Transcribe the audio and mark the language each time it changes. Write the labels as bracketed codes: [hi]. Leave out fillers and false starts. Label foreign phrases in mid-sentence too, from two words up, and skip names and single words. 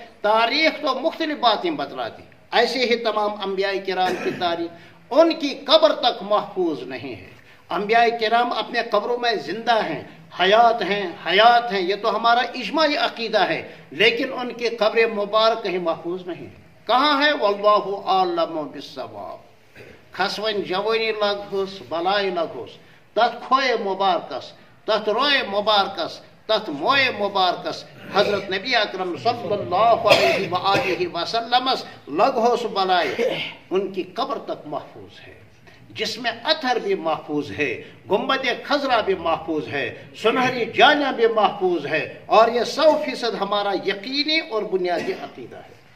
[ur] تاریخ تو مختلف باتیں بتلاتی، ایسے ہی تمام انبیاء کرام کی تاریخ ان کی قبر تک محفوظ نہیں ہے۔ انبیاء کرام اپنے قبروں میں زندہ ہیں، حیات ہیں، یہ تو ہمارا اجماعی عقیدہ ہے، لیکن ان کی قبر مبارک کہیں محفوظ نہیں ہے۔ کہاں ہے؟ [ar] واللہ اعلم بالصواب۔ [ks] کھسوین جوانی لگھس بلائی لگھس، تت کھوئے مبارکس، تت روئے مبارکس، تت موئے مبارکس، [ur] حضرت نبی اکرم [ar] صلی اللہ علیہ وآلہ وسلم [ks] لگھس بلائی، [ur] ان کی قبر تک محفوظ ہے، جس میں اثر بھی محفوظ ہے، گنبد خضرا بھی محفوظ ہے، سنہری جالیاں بھی محفوظ ہے، اور یہ 100% ہمارا یقینی اور بنیادی عقیدہ ہے۔